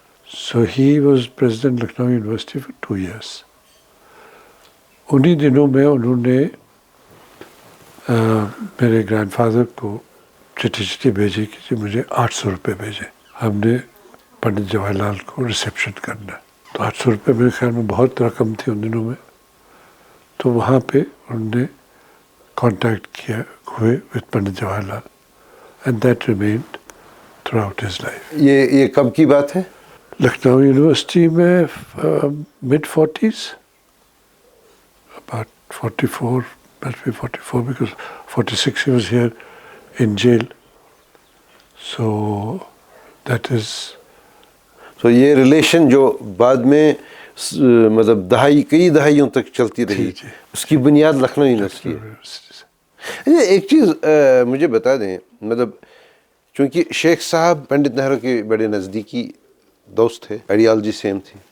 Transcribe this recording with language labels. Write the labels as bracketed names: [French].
[English] So he was president Lucknow university for 2 years. [Hindi] उन्हीं दिनों में उन्होंने मेरे ग्रैंडफादर को चिट्ठी भेजी कि जी मुझे 800 रुपये भेजे, हमने पंडित जवाहरलाल को रिसेप्शन करना है. तो 800 रुपये मेरे ख्याल में बहुत रकम थी उन दिनों में. तो वहाँ पे उन्होंने कांटेक्ट किया हुए [English] With Pandit Jawaharlal and that remained throughout his life. [Hindi] ये कब की बात है. लखनऊ यूनिवर्सिटी में [English] mid-40s, about 44, must be 44 because 46 he was here in jail. So that is. [Hindi] तो ये रिलेशन जो बाद में मतलब कई दहाइयों तक चलती रही, उसकी बुनियाद लखनऊ यूनिवर्सिटी है. एक चीज़ मुझे बता दें, मतलब चूँकि शेख साहब पंडित नेहरू के बड़े नज़दीकी दोस्त थे, आइडियालॉजी सेम थी,